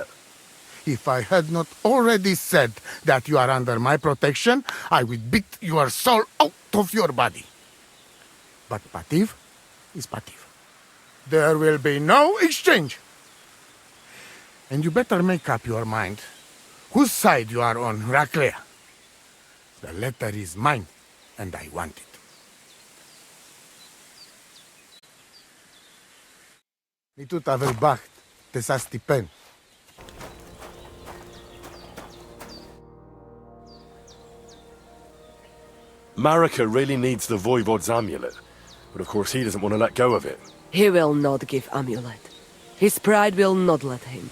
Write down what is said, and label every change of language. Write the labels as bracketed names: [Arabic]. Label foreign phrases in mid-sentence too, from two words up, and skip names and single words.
[English] If I had not already said that you are under my protection, I would beat your soul out of your body. But Pativ is Pativ. There will be no exchange. And you better make up your mind whose side you are on, Raclea. The letter is mine, and I want it. [Romany] Ni tu tavel bacht, te sa stipen. [English] Marika really needs the Voivode's amulet, but of course he doesn't want to let go of it. He will not give amulet. His pride will not let him.